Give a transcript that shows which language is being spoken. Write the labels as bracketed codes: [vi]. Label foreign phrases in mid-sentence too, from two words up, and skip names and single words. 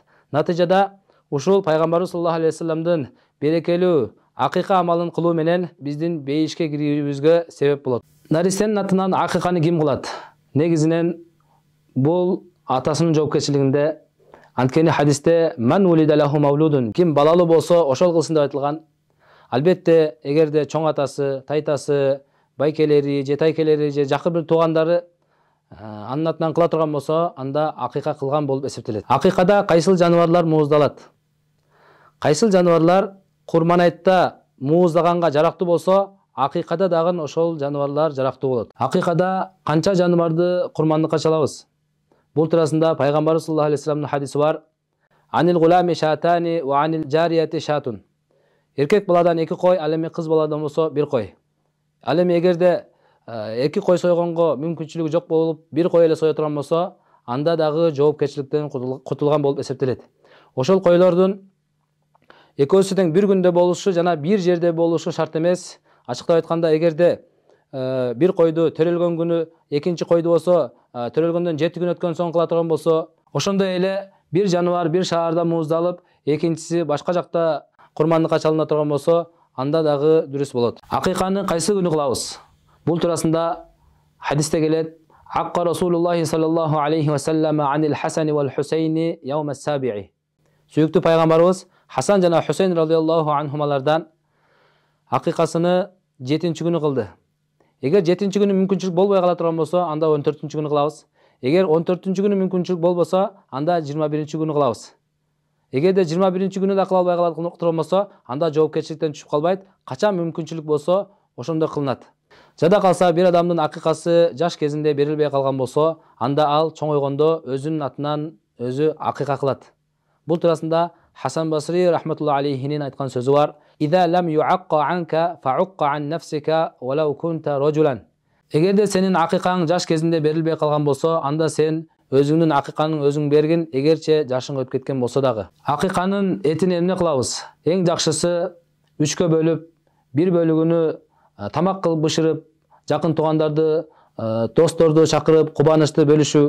[ky] Натыйжада ушул пайгамбарыбыз [ar] صلى الله عليه وسلم [ky] берекелүү акыйка амалын кылуу менен биздин бейишке кирүүбүзгө себеп болот. Наристенин атынан акыйканы ким кылат? Негизинен бул атасынын жоопкерчилигинде. Анткени хадисте [ar] من ولد له مولود, [ky] ким балалуу болсо ошол кылсын деп айтылган. Албетте эгерде чоң атасы, тайтасы, байкелери, же тайкелери, же жакын бир туугандары анын атынан кыла турган болсо, анда акыйка кылган болуп эсептелет. Акыйкада кайсыл жаныбарлар мууздалат? Кайсыл жаныбарлар курман айтта мууздаганга жарактуу болсо, акыйкада дагы ошол жаныбарлар жарактуу болот. Акыйкада канча жаныбарды курмандыкка чалабыз? Бул туурасында пайгамбарыбыз [ar] صلى الله عليه وسلم [ky] хадиси бар. [ar] عن الغلام شاتان وعن الجارية شاة. [ky] Эркек баладан 2 кой, ал эми кыз баладан болсо 1 кой. Ал эми эгерде 2 кой сойгонго мүмкүнчүлүгү жок болуп, 1 кой эле сое турган болсо, анда дагы жоопкерчиликтен кутулган болуп эсептелет. Ошол койлордун экөөсү тең бир күндө болушу жана бир жерде болушу шарт эмес. Ачыктап айтканда, эгерде бир койду төрөлгөн күнү экинчи койду болсо, төрөлгөндөн 7 күн өткөн соң кыла турган болсо, ошондой эле бир жаныбар бир шаарда мууздалып, экинчиси башка жакта курмандыкка чалына турган болсо, анда дагы дурус болот. Акыйканы кайсы күнү кылабыз? Бул туурасында хадисте келет: [ar] عق رسول الله صلى الله عليه وسلم عن الحسن والحسين يوم السابع. [ky] Сүйүктүү пайгамбарыбыз Хасан жана Хусейн [ar] رضي الله عنهما [ky] акыйкасыны 7-күнү кылды. Эгер 7-күнү мүмкүнчүлүк болбой кала турган болсо, анда 14-күнү кылабыз. Эгер 14-күнү мүмкүнчүлүк болбосо, анда 21-күнү кылабыз. Эгерде 21-күнү да кыла албай кала турган болсо, анда жоопкерчиликтен түшүп калбайт. Качан мүмкүнчүлүк болсо, ошондо кылынат. Жада калса бир адамдын акыйкасы жаш кезинде берилбей калган болсо, анда ал чоңойгондо өзүнүн атынан өзү акыйка кылат. Бул туурасында Хасан Басри [ar] رحمة الله عليه [ky] айткан сөзү бар: [ar] إذا لم يعق عنك فعق عن نفسك ولو كنت رجلا. [ky] Эгерде сенин акыйкаң жаш кезинде берилбей калган болсо, анда сен өзүңдүн акыйкаңды өзүң бергин, эгерче жашың өтүп кеткен болсо дагы. Акыйканын этини эмне кылабыз? Эң жакшысы 3кө бөлүп, бир бөлүгүнү тамак кылып бышырып, жакын туугандарды, досторду чакырып, кубанычты бөлүшүү.